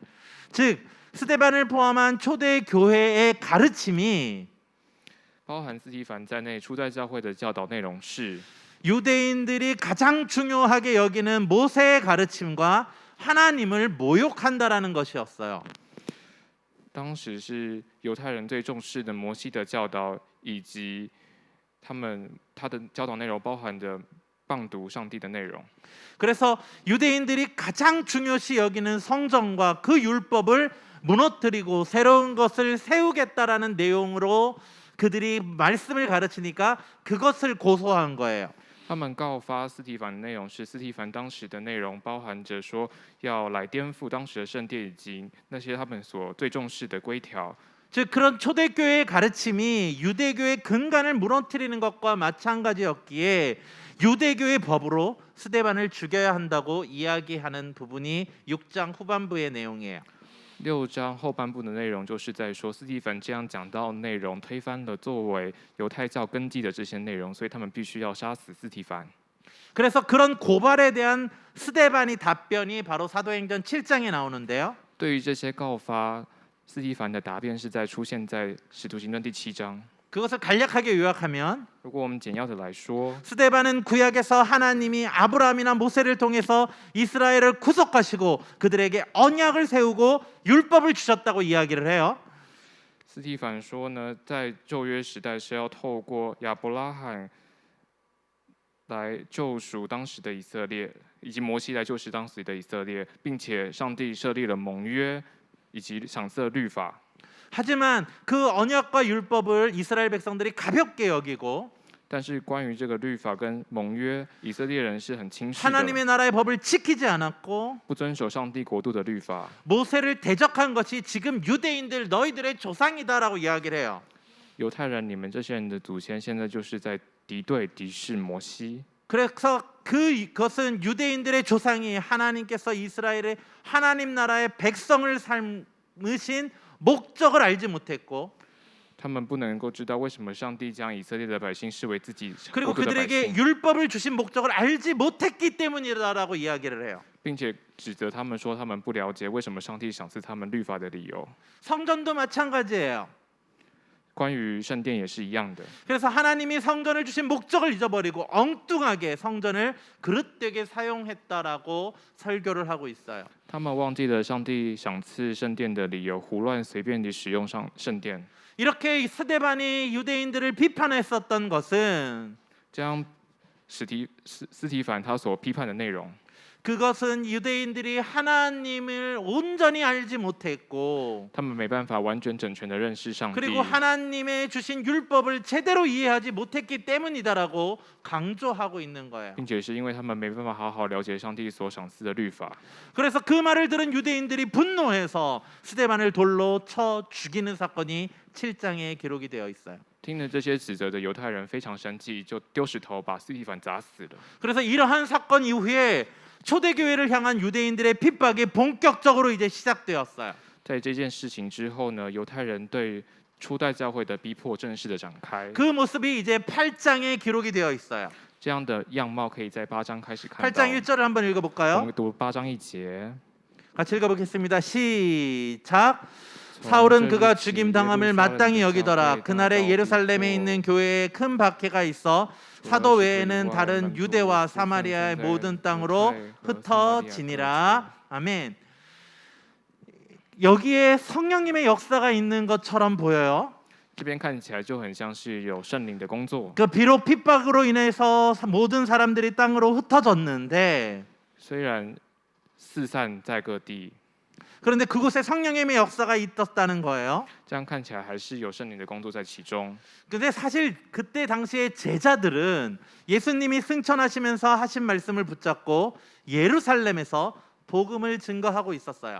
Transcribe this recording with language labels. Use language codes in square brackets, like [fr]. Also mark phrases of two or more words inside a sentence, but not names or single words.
[ko] 즉 스데반을 포함한 초대 교회의 가르침이 [zh] 包含司提反在内，初代教会的教导内容是 [ko] 유대인들이 가장 중요하게 여기는 모세의 가르침과 하나님을 모욕한다라는 것이었어요. [zh] 当时是犹太人最重视的摩西的教导，以及他的教导内容包含着谤读上帝的内容。 [ko] 그래서 유대인들이 가장 중요시 여기는 성정과 그 율법을 무너뜨리고 새로운 것을 세우겠다라는 내용으로 그들이 말씀을 가르치니까 그것을 고소한 거예요. [zh] 他们告发司提反的内容是司提反当时的内容包含着说要来颠覆当时的圣殿以及那些他们所最重视的规条。 [ko] 즉 그런 초대교회의 가르침이 유대교의 근간을 무너뜨리는 것과 마찬가지였기에 유대교의 법으로 스데반을 죽여야 한다고 이야기하는 부분이 6장 후반부의 내용이에요. [zh] 6 章后半部的内容就是在说司提反这样讲到内容推翻了作为犹太教根基的这些内容，所以他们必须要杀死司提反。 [ko] 그래서 그런 고발에 대한 스데반이 답변이 바로 사도행전 7장에 나오는데요. [zh] 对于这些告发斯蒂凡的答辩是出现在使徒行传第7章。 [ko] 그것을 간략하게 요약하면 [zh] 如果我们简要的来说， [ko] 스데반은 구약에서 하나님이 아브라함이나 모세를 통해서 이스라엘을 구속하시고 그들에게 언약을 세우고 율법을 주셨다고 이야기를 해요. [zh] 斯蒂凡说呢，在旧约时代是要透过亚伯拉罕来救赎当时的以色列，以及摩西来救赎当时的以色列，并且上帝设立了盟约以及赏赐律法。 [ko] 하지만 그 언약과 율법을 이스라엘 백성들이 가볍게 여기고 [zh] 但是关于这个律法跟盟约，以色列人是很轻视的， [ko] 하나님의 나라의 법을 지키지 않았고 [zh] 不遵守上帝国度的律法。 [ko] 모세를 대적한 것이 지금 유대인들 너희들의 조상이다라고 이야기를 해요. [zh] 犹太人，你们这些人的祖先现在就是在敌对、敌视摩西。 [ko] 그래서 그것은 유대인들의 조상이 하나님께서 이스라엘의 하나님 나라의 백성을 삶으신 목적을 알지 못했고 [zh] 他们不能够知道为什么上帝将以色列的百姓视为自己 [ko] 그리고 [zh] 国度的百 [ko] 그들에게 [zh] 姓， [ko] 율법을 주신 목적을 알지 못했기 때문이다라고 이야기를 해요. [zh] 并且指责他们说他们不了解为什么上帝赏赐他们律法的理由。 [ko] 성전도 마찬가지예요. [zh] 关于圣殿也是一样的， [ko] 그래서 하나님이 성전을 주신 목적을 잊어버리고 엉뚱하게 성전을 그릇되게 사용했다라고 설교를 하고 있어요. [zh] 他们忘记了上帝赏赐圣殿的理由，胡乱随便地使用上圣殿。 [ko] 이렇게 스데반이 유대인들을 비판했었던 것은 [zh] 这样斯提凡他所批判的内容， [ko] 그것은 유대인들이 하나님을 온전히 알지 못했고 [zh] 他们没办法完全整全的认识上帝， [ko] 그리고 하나님의 주신 율법을 제대로 이해하지 못했기 때문이다라고 강조하고 있는 거예요. [zh] 并且是因为他们没办法好好了解上帝所赏赐的律法。 [ko] 그래서 그 말을 들은 유대인들이 분노해서 스데반을 돌로 쳐 죽이는 사건이 7장에 기록이 되어 있어요. [zh] 听了这些指责的犹太人非常生气，就丢石头把斯蒂凡砸死了。 [ko] 그래서 이러한 사건 이후에 초대교회를 향한 유대인들의 핍박이 본격적으로 이제 시작되었어요. [zh] 在这件事情之后呢，犹太人对初代教会的逼迫正式的展开。 [ko] 그 모습이 이제 8장에 기록이 되어 있어요. [zh] 这样的样貌可以在8章开始看到。 [ko] 8장 1절을 한번 [zh] 我 [ko] 읽어볼까요? [zh] 们读8章1节。 [ko] 같이 읽어보겠습니다. 시작. 사울은 그가 죽임 당함을 마땅히 여기더라. 그날에 예루살렘에 있는 교회에 큰 박해가 있어 사도 외에는 다른 유대와 사마리아의 모든 땅으로 흩어지니라. 아멘. 여기에 성령님의 역사가 있는 것처럼 보여요. [zh] 这边看起来就很像是有圣灵的工作。 [ko] 그 비록 핍박으로 인해서 모든 사람들이 땅으로 흩어졌는데 [zh] 虽然四散在各地， [ko] 그런데 그곳에 성령님의 역사가 있었다는 거예요. [zh] 这样看起来还是有圣灵的工作在其中。 [ko] 근데 사실 그때 당시에 제자들은 예수님이 승천하시면서 하신 말씀을 붙잡고 예루살렘에서 복음을 증거하고 있었어요.